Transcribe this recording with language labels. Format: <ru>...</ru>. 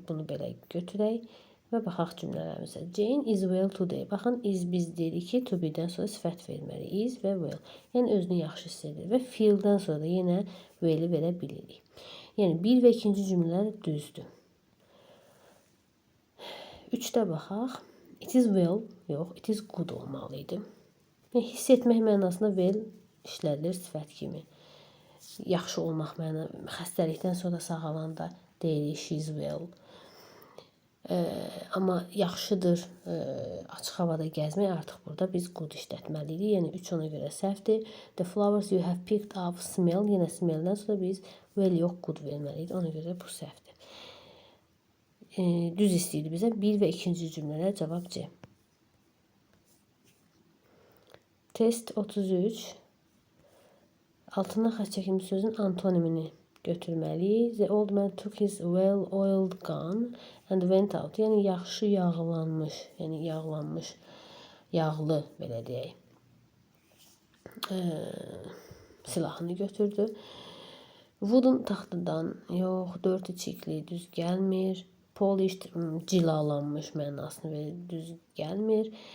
<az>Bunu belə götürək və baxaq cümlələrimizə.</az> <en>Jane is well today.</en> <az>Baxın, is biz deyirik ki, to be-dən sonra sifət verməli. Is və well. Yəni özünü yaxşı hiss edir və feel-dən sonra da yenə well-i verə bilirik. Yəni 1 və 2-ci cümlələr düzdür. 3-də baxaq.</az> <en>It is well, yox, it is good olmalıydı.</en> <az>Hiss etmək mənasında well işlədilir sifət kimi. Yaxşı olmaq mənasında, xəstəlikdən sonra sağalanda deyirik</az> <en>she is well.</en> <az>Amma yaxşıdır açıq havada gəzmək, artıq burada biz good işlətməliydik. Yəni 3 ona görə səhvdir.</az> <en>The flowers you have picked up smell,</en> <az>yenə smell-dən sonra biz well yox good verməliydik. Ona görə bu səhvdir. Düz istəyirdi bizə 1 və 2-ci cümlələr cavab C. Test 33. Altından xətt çəkilmiş sözün antonimini götürməliyik.</az> <en>The old man took his well-oiled gun and went out.</en> <az>Yəni yaxşı yağlanmış, yəni yağlanmış, yağlı belə deyək. Silahını götürdü. Wooden taxtadan, yox, dirty cheekli düz gəlmir. Polished cilalanmış mənasını verir, düz gəlmir.</az>